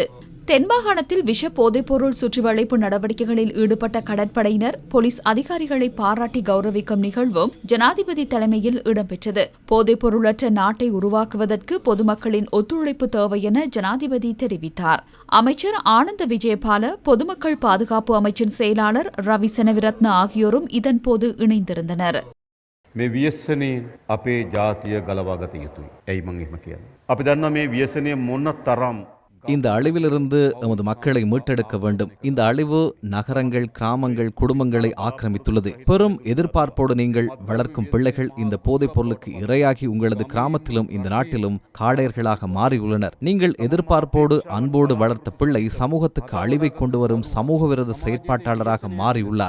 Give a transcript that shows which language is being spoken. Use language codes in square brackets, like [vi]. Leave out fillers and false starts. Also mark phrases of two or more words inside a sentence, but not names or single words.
[ta] தென்மாகாணத்தில் விஷ போதைப்பொருள் சுற்றிவளைப்பு நடவடிக்கைகளில் ஈடுபட்ட கடற்படையினர், போலீஸ் அதிகாரிகளை பாராட்டி கௌரவிக்கும் நிகழ்வும் ஜனாதிபதி தலைமையில் இடம்பெற்றது. போதைப்பொருளற்ற நாட்டை உருவாக்குவதற்கு பொதுமக்களின் ஒத்துழைப்பு தேவை என ஜனாதிபதி தெரிவித்தார். அமைச்சர் ஆனந்த விஜயபால, பொதுமக்கள் பாதுகாப்பு அமைச்சின் செயலாளர் ரவி செனவிரத்ன ஆகியோரும் இதன்போது இணைந்திருந்தனர். [si] මේ ව්‍යසනය අපේ ජාතිය ගලවාගත යුතුයි. ඇයි මං එහෙම කියන්නේ? අපි දන්නවා මේ ව්‍යසනය මොන තරම් [ta] இந்த அழிவிலிருந்து எமது மக்களை மீட்டெடுக்க வேண்டும். இந்த அழிவு நகரங்கள், கிராமங்கள், குடும்பங்களை ஆக்கிரமித்துள்ளது. பெரும் எதிர்பார்ப்போடு நீங்கள் வளர்க்கும் பிள்ளைகள் இந்த போதைப் பொருளுக்கு இரையாகி உங்களது கிராமத்திலும் இந்த நாட்டிலும் காடையர்களாக மாறியுள்ளனர். நீங்கள் எதிர்பார்ப்போடு அன்போடு வளர்த்த பிள்ளை சமூகத்துக்கு அழிவை கொண்டு வரும் சமூக விரோத செயற்பாட்டாளராக மாறியுள்ளார்.